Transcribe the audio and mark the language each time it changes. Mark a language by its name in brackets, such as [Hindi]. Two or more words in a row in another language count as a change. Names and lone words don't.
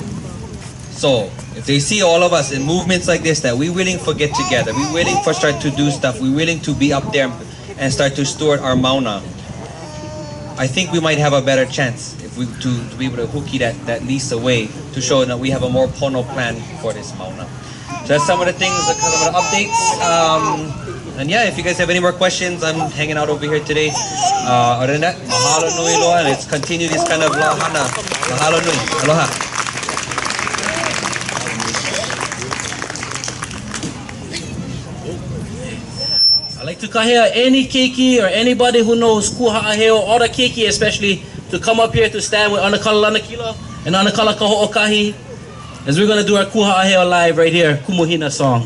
[English] So if they see all of us in movements like this, that we're willing to get together, we're willing to start to do stuff, we're willing to be up there and start to steward our Mauna, I think we might have a better chance if we to be able to hooky that lease away, to show that we have a more pono plan for this Mauna. So that's some of the things, some of the updates. And yeah, if you guys have any more questions, I'm hanging out over here today. Other than that, [Hawaiian] mahalo nui loa. [English] Let's continue this kind of lahana. [Hawaiian] Mahalo nui. Aloha. [English] I'd like to kahea any keiki or anybody who knows kuha'aheo, or the keiki especially, to come up here to stand with Lanakila and Kahookahi, as we're going to do our kuha'aheo live right here, Kumuhina song.